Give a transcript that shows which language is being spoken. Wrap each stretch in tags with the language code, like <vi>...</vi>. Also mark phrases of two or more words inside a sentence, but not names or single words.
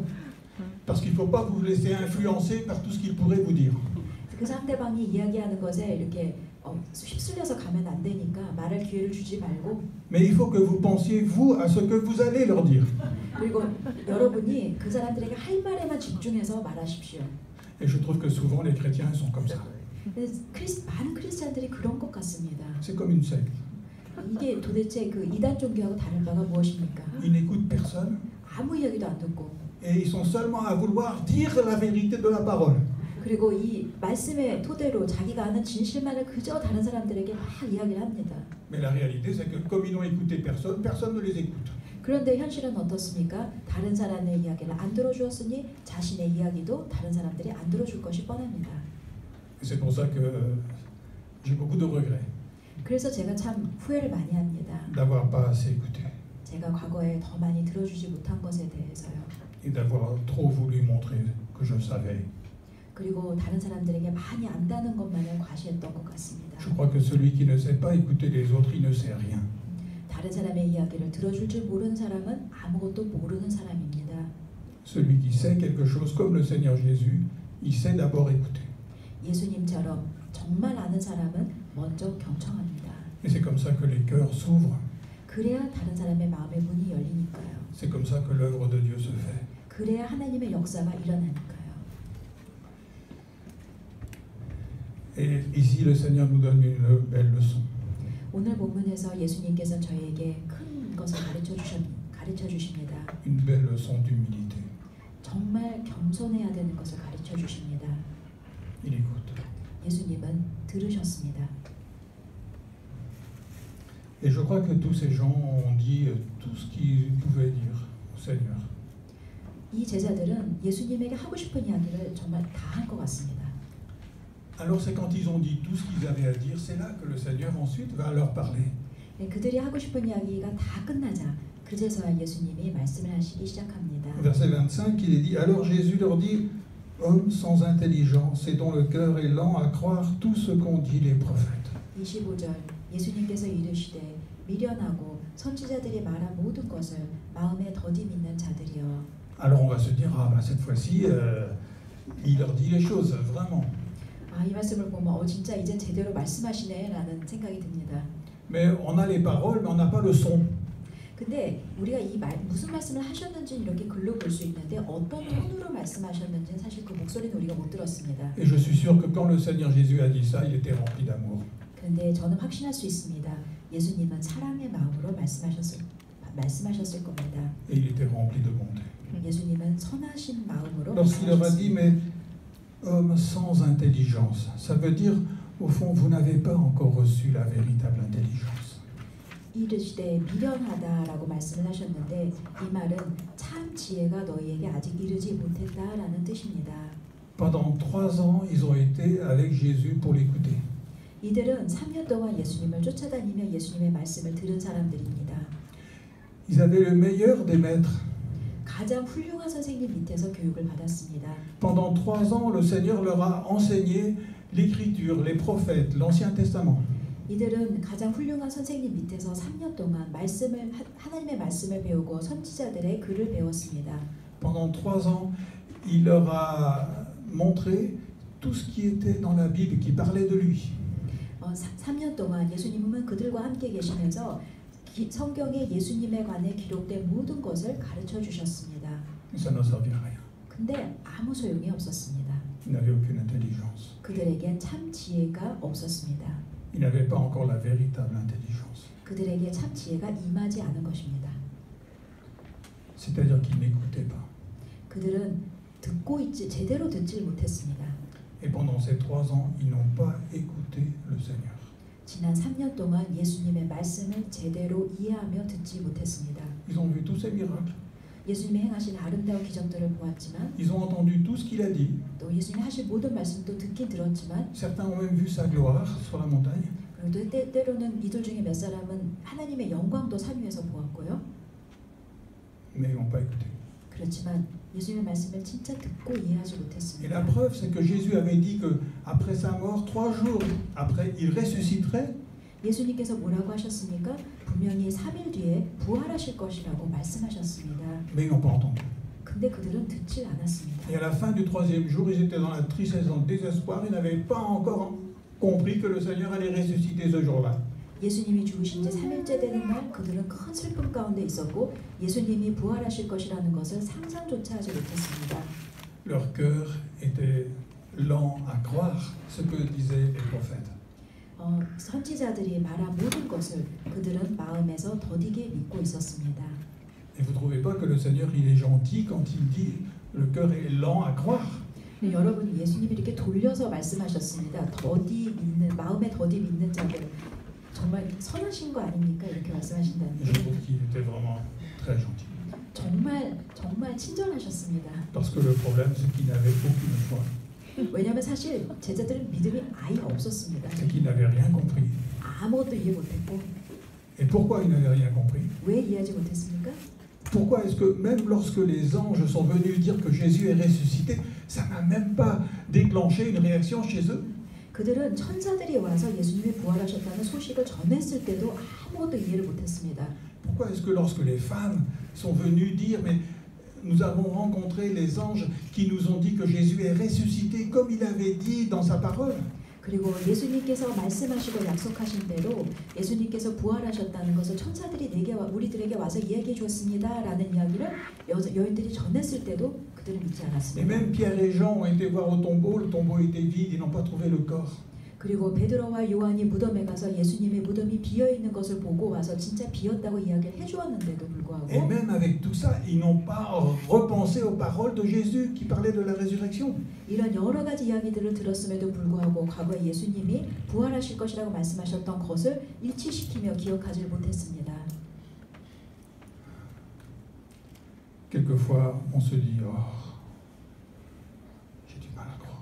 <fr>Parce qu'il faut pas vous laisser influencer par tout ce qu'ils pourraient vous dire.</fr> <ko>그 상대방이 이야기하는 것에 이렇게 휩쓸려서 가면 안 되니까 말할 기회를 주지 말고</ko> <fr>Mais il faut que vous pensiez, vous, à ce que vous allez leur dire.</fr> <ko>그리고 여러분이 그 사람들에게 할 말에만 집중해서 말하십시오.</ko> <fr>Et je trouve que souvent les chrétiens sont comme ça.</fr> <ko>많은 크리스찬들이 그런 것 같습니다.</ko> <fr>C'est comme une secte.</fr> <ko>이게 도대체 그 이단 종교하고 다른 바가 무엇입니까?</ko> <fr>Ils n'écoutent personne</fr> <ko>아무 이야기도 안 듣고</ko> <fr>et ils sont seulement à vouloir dire la vérité de la parole.</fr> <ko>그리고 이 말씀의 토대로 자기가 아는 진실만을 그저 다른 사람들에게 막 이야기를 합니다.</ko> <fr>Mais la réalité, c'est que comme ils n'ont écouté personne, personne ne les écoute.</fr> <ko>그런데 현실은 어떻습니까? 다른 사람의 이야기를 안 들어주었으니 자신의 이야기도 다른 사람들이 안 들어줄 것이 뻔합니다.</ko> <fr>Et c'est pour ça que j'ai beaucoup de regrets</fr> <ko>그래서 제가 참 후회를 많이 합니다.</ko> <fr>d'avoir pas assez écouté</fr> <ko>제가 과거에 더 많이 들어주지 못한 것에 대해서요.</ko> <fr>et d'avoir trop voulu montrer que je savais.</fr> <ko>그리고 다른 사람들에게 많이 안다는 것만을 과시했던 것 같습니다.</ko> <fr>Je crois que celui qui ne sait pas écouter les autres, il ne sait rien.</fr> <ko>다른 사람의 이야기를 들어줄 줄 모르는 사람은 아무것도 모르는 사람입니다.</ko> <fr>Celui qui sait quelque chose comme le Seigneur Jésus, il sait d'abord écouter.</fr> <ko>예수님처럼 정말 아는 사람은 먼저 경청합니다.</ko> <fr>Et c'est comme ça que les cœurs s'ouvrent.</fr> <ko>그래야 다른 사람의 마음의 문이 열리니까요.</ko> <fr>C'est comme ça que l'œuvre de Dieu se fait.</fr> <ko>그래야 하나님의 역사가 일어나니까요.</ko> <fr>Et ici, le Seigneur nous donne une belle leçon.</fr> <ko>오늘 본문에서 예수님께서 저에게 큰 것을 가르쳐 주십니다.</ko> <fr>Une belle leçon d'humilité.</fr> <ko>정말 겸손해야 되는 것을 가르쳐 주십니다.</ko> <fr>Il écoute.</fr> <ko>예수님은 들으셨습니다.</ko> <fr>Et je crois que tous ces gens ont dit tout ce qu'ils pouvaient dire au Seigneur.</fr> <ko>이 제자들은 예수님에게 하고 싶은 이야기를 정말 다 한 것 같습니다.</ko> <fr>Alors c'est quand ils ont dit tout ce qu'ils avaient à dire, c'est là que le Seigneur ensuite va leur parler.</fr> <ko>네, 그들이 하고 싶은 이야기가 다 끝나자 그제서야 예수님이 말씀을 하시기 시작합니다.</ko> <fr>Verset 25, il est dit, alors Jésus leur dit, hommes sans intelligence et dont le cœur est lent à croire tout ce qu'ont dit les prophètes.</fr> <ko>25절 예수님께서 이르시되 미련하고 선지자들이 말한 모든 것을 마음에 더디 믿는 자들이여.</ko> <fr>Alors on va se dire, ah ben cette fois-ci, il leur dit les choses, vraiment.</fr> <ko>이 말씀을 보면 진짜 이제 제대로 말씀하시네라는 생각이 듭니다.</ko> <fr>Mais on a les paroles, mais on n'a pas le son.</fr> <ko>근데 우리가 무슨 말씀을 하셨는지 이렇게 글로 볼 수 있는데 어떤 톤으로 말씀하셨는지는 사실 그 목소리는 우리가 못 들었습니다.</ko> <fr>Et je suis sûr que quand le Seigneur Jésus a dit ça, il était rempli d'amour.</fr> <ko>그런데 저는 확신할 수 있습니다. 예수님은 사랑의 마음으로 말씀하셨을 겁니다.</ko> <fr>Et il était rempli de bonté.</fr> <ko>예수님은 선하신 마음으로</ko> <fr>Lorsqu'il leur a dit, mais hommes sans intelligence, ça veut dire, au fond, vous n'avez pas encore reçu la véritable intelligence.</fr> <ko>이르시되 미련하다라고 말씀을 하셨는데 이 말은 참 지혜가 너희에게 아직 이르지 못했다라는 뜻입니다.</ko> <fr>Pendant 3 ans, ils ont été avec Jésus pour l'écouter.</fr> <ko>이들은 3년 동안 예수님을 쫓아다니며 예수님의 말씀을 들은 사람들입니다.</ko> <fr>Ils avaient le meilleur des maîtres.</fr> <ko>가장 훌륭한 선생님 밑에서 교육을 받았습니다.</ko> <fr>Pendant 3 ans, le Seigneur leur a enseigné l'Écriture, les prophètes, l'Ancien Testament.</fr> <ko>이들은 가장 훌륭한 선생님 밑에서 3년 동안 하나님의 말씀을 배우고 선지자들의 글을 배웠습니다.</ko> <fr>Pendant 3 ans, il leur a montré tout ce qui était dans la Bible qui parlait de lui.</fr> <ko>3년 동안 예수님은 그들과 함께 계시면서 성경에 예수님에 관해 기록된 모든 것을 가르쳐 주셨습니다.</ko> <fr>Ça ne servait à rien.</fr> <ko>근데 아무 소용이 없었습니다.</ko> <fr>Il n'avait aucune intelligence.</fr> <ko>그들에게 참 지혜가 없었습니다.</ko> <fr>Il n'avait pas encore la véritable intelligence.</fr> <ko>그들에게 참 지혜가 임하지 않은 것입니다.</ko> <fr>C'est-à-dire qu'ils n'écoutaient pas.</fr> <ko>그들은 제대로 듣질 못했습니다.</ko> <fr>Et pendant ces 3 ans, ils n'ont pas écouté le Seigneur.</fr> <ko>지난 3년 동안 예수님의 말씀을 제대로 이해하며 듣지 못했습니다.</ko> <fr>Ils ont vu tous ces miracles.</fr> <ko>예수님이 행하신 아름다운 기적들을 보았지만</ko> <fr>Ils ont entendu tout ce qu'il a dit.</fr> <ko>또 예수님이 하신 모든 말씀도 듣긴 들었지만</ko> <fr>Certains ont même vu sa gloire sur la montagne.</fr> <ko>그리고 때로는 이들 중에 몇 사람은 하나님의 영광도 산 위에서 보았고요.</ko> <fr>Mais ils n'ont pas écouté.</fr> <ko>그렇지만 예수님의 말씀을 진짜 듣고 이해하지</ko> <fr>Et</fr> <ko>못했습니다.</ko> <fr>la preuve, c'est que Jésus avait dit qu'après sa mort, 3 jours après, il ressusciterait.</fr> <ko>예수님께서 뭐라고 하셨습니까? 분명히 3일 뒤에 부활하실 것이라고 말씀하셨습니다.</ko> <fr>Mais ils n'ont pas entendu.</fr> <ko>근데 그들은 듣질 않았습니다.</ko> <fr>Et à la fin du 3e jour, ils étaient dans la tristesse, dans le désespoir. Ils n'avaient pas encore compris que le Seigneur allait ressusciter ce jour-là.</fr> <ko>예수님이 죽으신 지 3일째 되는 날 그들은 큰 슬픔 가운데 있었고 예수님이 부활하실 것이라는 것을 상상조차 하지 못했습니다.</ko> <fr>Leur cœur était lent à croire ce que disaient les prophètes.</fr> <ko>선지자들이 말한 모든 것을 그들은 마음에서 더디게 믿고 있었습니다.</ko> <fr>Et vous ne trouvez pas que le Seigneur, il est gentil quand il dit le cœur est lent à croire?</fr> <ko>여러분, 예수님이 이렇게 돌려서 말씀하셨습니다. 마음에 더디 믿는 자들 정말 선하신 거 아닙니까? 이렇게 말씀하신다는</ko> <fr>Je</fr> <ko>게</ko> <fr>trouve qu'il était vraiment très gentil.</fr> <ko>정말 친절하셨습니다.</ko> <fr>Parce que le problème, c'est qu'il n'avait aucune foi.</fr> <ko>왜냐하면 사실 제자들은 믿음이 아예 없었습니다.</ko> <fr>C'est qu'il n'avait rien compris.</fr> <ko>아무것도 이해 못했고.</ko> <fr>Et pourquoi il n'avait rien compris?</fr> <ko>왜 이해하지 못했습니까?</ko> <fr>Pourquoi est-ce que même lorsque les anges sont venus dire que Jésus est ressuscité, ça n'a même pas déclenché une réaction chez eux?</fr> <ko>그들은 천사들이 와서 예수님이 부활하셨다는 소식을 전했을 때도 아무것도 이해를 못했습니다.</ko> <fr>Pourquoi est-ce que lorsque les femmes sont venues dire mais nous avons rencontré les anges qui nous ont dit que Jésus est ressuscité comme il avait dit dans sa parole?</fr> <ko>그리고 예수님께서 말씀하시고 약속하신 대로 예수님께서 부활하셨다는 것을 천사들이 우리들에게 와서 이야기해 주었습니다라는 이야기를 여인들이 전했을 때도 그들은 믿지</ko> <fr>Et</fr> <ko>않았습니다.</ko> <fr>même Pierre et Jean ont été voir au tombeau, le tombeau était vide, ils n'ont pas trouvé le corps.</fr> <ko>그리고 베드로와 요한이 무덤에 가서 예수님의 무덤이 비어 있는 것을 보고 와서 진짜 비었다고 이야기를 해주었는데도 불구하고</ko> <fr>Et même avec tout ça, ils n'ont pas repensé aux paroles de Jésus qui parlait de la résurrection.</fr> <ko>이런 여러 가지 이야기들을 들었음에도 불구하고 과거에 예수님이 부활하실 것이라고 말씀하셨던 것을 일치시키며 기억하지 못했습니다.</ko> <fr>Quelquefois, on se dit, oh, j'ai du mal à croire.</fr>